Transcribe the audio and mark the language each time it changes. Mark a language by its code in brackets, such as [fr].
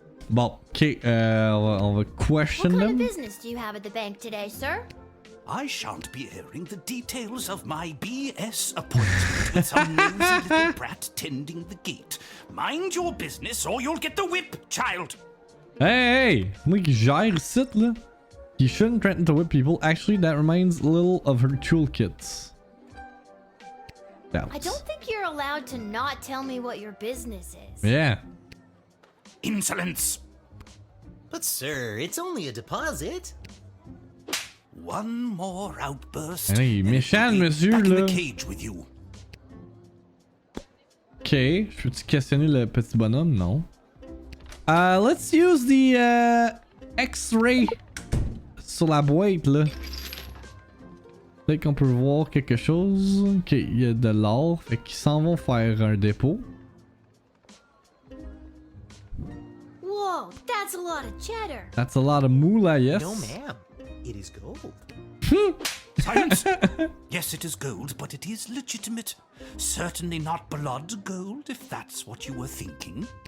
[fr] Bon, ok, on va question [en] What kind them. of business do you have at the bank today, sir? I shan't be airing the details of my BS appointment with some nosy little brat tending the gate. Mind your business or you'll get the whip, child. [fr] Hey, c'est moi qui gère ici, là. [en] You shouldn't threaten to whip people. Actually, that reminds Lil of her toolkits. I don't think you're allowed to not tell me what your business is. Yeah. Insolence. But, sir, it's only a deposit. One more outburst. [fr] Hey, méchant, monsieur, [en] back in [fr] là. [en] the cage with you. [fr] Ok, je peux-tu questionner le petit bonhomme? Non. [en] Let's use the X-ray [fr] sur la boîte, là. Peut-être qu'on peut voir quelque chose. Ok, il y a de l'or. Fait qu'ils s'en vont faire un dépôt. [en] Whoa, that's a lot of cheddar. That's a lot of moolah, yes. No, ma'am. It is gold. Silence! Yes, it is gold, but it is legitimate. Certainly not blood gold, if that's what you were thinking.